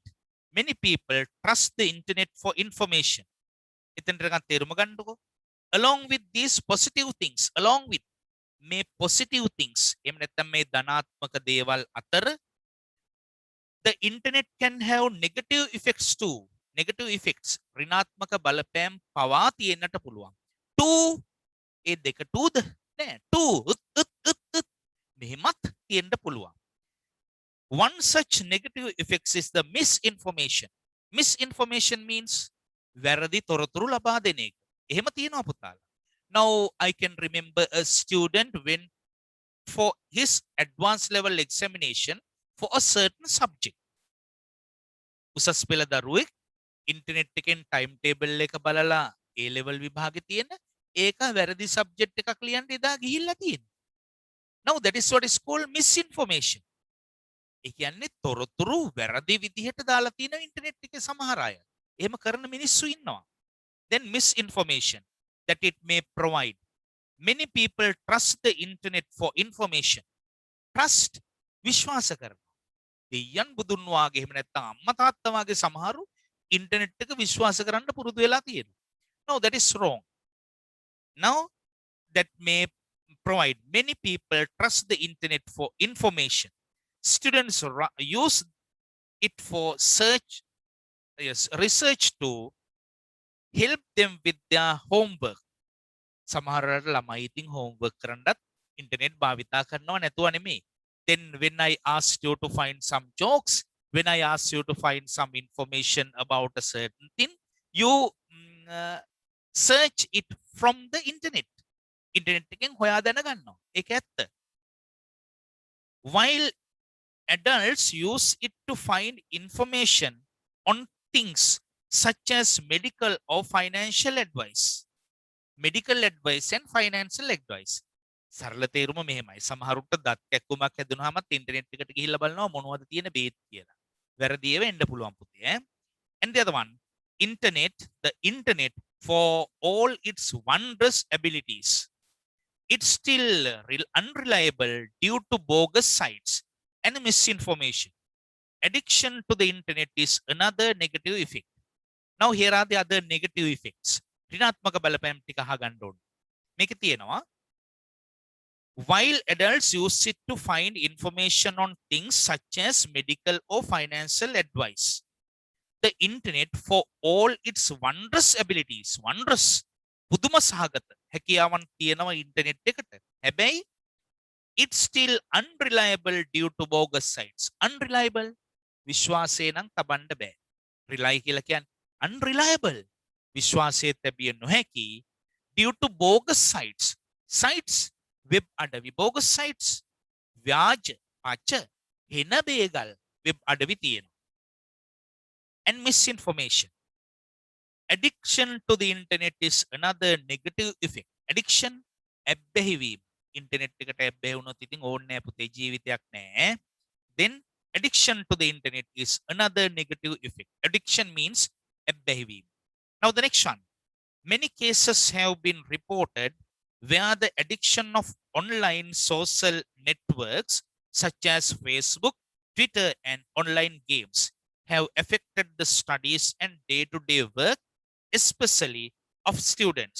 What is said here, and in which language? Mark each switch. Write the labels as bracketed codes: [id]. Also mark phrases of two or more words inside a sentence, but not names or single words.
[en] Many people trust the internet for information. Along with these positive things, along with may positive things, the internet can have negative effects too. Negative effects, [si] ඍණාත්මක බලපෑම් පවා තියෙන්නට පුළුවන්. To ඒ දෙක toද නෑ to මෙහෙමත් තියෙන්න පුළුවන්. [en] One such negative effects is the misinformation. Misinformation means [si] වැරදි තොරතුරු ලබා දෙන එක. එහෙම තියෙනවා පුතාලා. [en] Now I can remember a student went for his advanced level examination for a certain subject. [si] උසස් පෙළ දරුවෙක් ඉන්ටර්නෙට් එකෙන් [en] time table [si] එක බලලා [en] A level [si] විභාගෙ තියෙන ඒක වැරදි සබ්ජෙක්ට් එකක් ලියන්න එදා ගිහිල්ලා තියෙනවා. [en] Now that is what is called misinformation. [si] ඒ කියන්නේ තොරතුරු වැරදි විදිහට දාලා තියෙන ඉන්ටර්නෙට් එකේ සමහර අය. එහෙම කරන මිනිස්සු ඉන්නවා. [en] Then misinformation that it may provide. Many people trust the internet for information. [si] Trust විශ්වාස කරනවා. දෙයයන් බුදුන් වාගේ එහෙම නැත්නම් අම්මා තාත්තා වාගේ සමහරු ඉන්ටර්නෙට් එක විශ්වාස කරන්න පුරුදු වෙලා තියෙනවා. [en] No, that is wrong. Now that may provide. Many people trust the internet for information. Students use it for research to help them with their homework. [si] සමහරට ළමයි ඉතින් homework කරන්නත් internet භාවිතා කරනවා නැතුව නෙමෙයි. [en] Then when I asked you to find some jokes, when I asked you to find some information about a certain thing, you search it from the internet. [si] Internet එකෙන් හොයා දැනගන්නවා. ඒක ඇත්ත. [en] While adults use it to find information on things such as medical or financial advice. Medical advice and financial advice. [si] සරල තේරුම මෙහෙමයි. සමහරුන්ට දත් කැක්කුමක් හැදුනහමත් ඉන්ටර්නෙට් එකට ගිහිල්ලා බලනවා මොනවද තියෙන බේත් කියලා. වැරදි ඒවා එන්න පුළුවන් පුතේ ඈ. [en] And the other one, the internet for all its wondrous abilities. It's still unreliable due to bogus sites and misinformation. Addiction to the internet is another negative effect. Now here are the other negative effects. [si] ඍණාත්මක බලපෑම් ටික අහගන්න ඕනේ. මේකේ තියෙනවා [en] while adults use it to find information on things such as medical or financial advice. The internet for all its wondrous abilities. Wondrous. [si] පුදුම සහගත හැකියාවන් තියෙනවා ඉන්ටර්නෙට් එකට. [en] හැබැයි it's still unreliable due to bogus sites. Unreliable. [si] විශ්වාසය නම් තබන්න බෑ. rely කියලා කියන්නේ unreliable. විශ්වාසය තැබිය නොහැකි [en] due to bogus sites. Sites web අඩවි bogus sites. [si] ව්‍යාජ පච හෙන බේගල් web අඩවි තියෙනවා. [en] And misinformation. Addiction to the internet is another negative effect. [si] Addiction ඇබ්බැහිවීම. ඉන්ටර්නෙට් එකට ඇබ්බැහි වුණොත් ඉතින් ඕනේ නැහැ පුතේ ජීවිතයක් නැහැ. [en] Then addiction to the internet is another negative effect. Addiction means ඇබ්බැහිවීම. Now the next one. Many cases have been reported where the addiction of online social networks such as Facebook, Twitter and online games have affected the studies and day-to-day work, especially of students.